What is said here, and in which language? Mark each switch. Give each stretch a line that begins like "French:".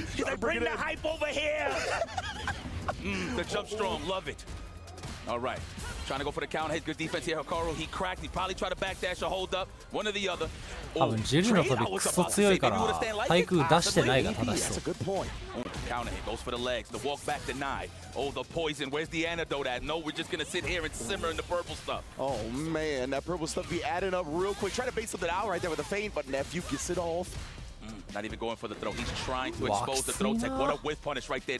English: He's like, bring the hype over here! The jump strong, love it. All right, trying to go for the counter hit. Good defense here, Hikaru. He cracked. He probably tried to backdash or hold up. One or the other.
Japanese: 多分ジェルの飛びクソ強いから対空出してないが正しそう。
English: Counter hit goes for the legs. The walk back denied. Oh, the poison. Where's the antidote at? No, we're just gonna sit here and simmer in the purple stuff. Oh man, that purple stuff be adding up real quick. Try to base something out right there with a feint, but Nephew gets it off. Not even going for the throw. He's trying to expose the throw tech. What a whiff punish right there.